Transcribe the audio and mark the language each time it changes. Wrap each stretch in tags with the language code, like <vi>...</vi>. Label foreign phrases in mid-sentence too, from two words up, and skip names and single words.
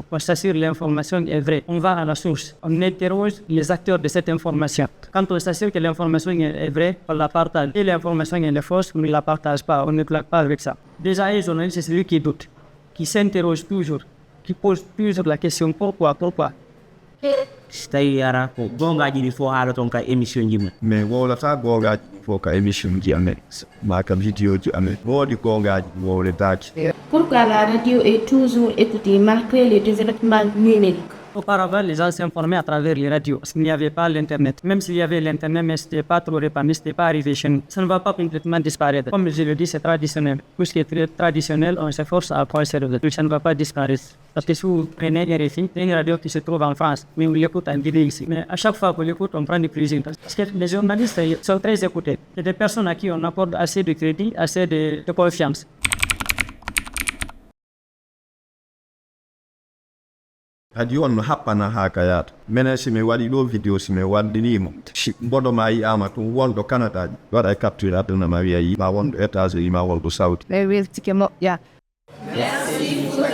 <fr>On s'assure que l'information est vraie. On va à la source. On interroge les acteurs de cette information. Quand on s'assure que l'information est vraie, on la partage. Et l'information est fausse, on ne la partage pas, on ne claque pas avec ça. Déjà, un journaliste, c'est celui qui doute, qui s'interroge toujours, qui pose toujours la question pourquoi.</fr> <ff>Stayara ko gongaji ni fo haala ton ka émission jima mais wolata gongaji fo ka émission ji amen ma ka vidéo ji amen wodi gongaji woletaaki.</ff> <fr>Pourquoi la radio est toujours écoutée malgré les développements numériques? Auparavant, les gens s'informaient à travers les radios, parce qu'il n'y avait pas l'Internet. Même s'il y avait l'Internet, mais ce n'était pas trop répandu, ce n'était pas arrivé chez nous. Ça ne va pas complètement disparaître. Comme je le dis, c'est traditionnel. Tout ce qui est très traditionnel, on s'efforce à conserver. Ça ne va pas disparaître. Parce que si vous prenez RFI, c'est une radio qui se trouve en France, mais on l'écoute en vidéo ici. Mais à chaque fois qu'on l'écoute, on prend du plaisir. Parce que les journalistes sont très écoutés. C'est des personnes à qui on accorde assez de crédit, assez de confiance.</fr> <ff>Hadi on no happana ha kayata menen simi waɗi ɗo vidéo simi waddinimo mboɗo ma yiyama tum wonɗo Canada waɗa capture aduna ma wiya yi ma wonɗo États-Unis ma wonɗo Saudi.</ff> <en>Very well,</en> <fr>Merci.</fr>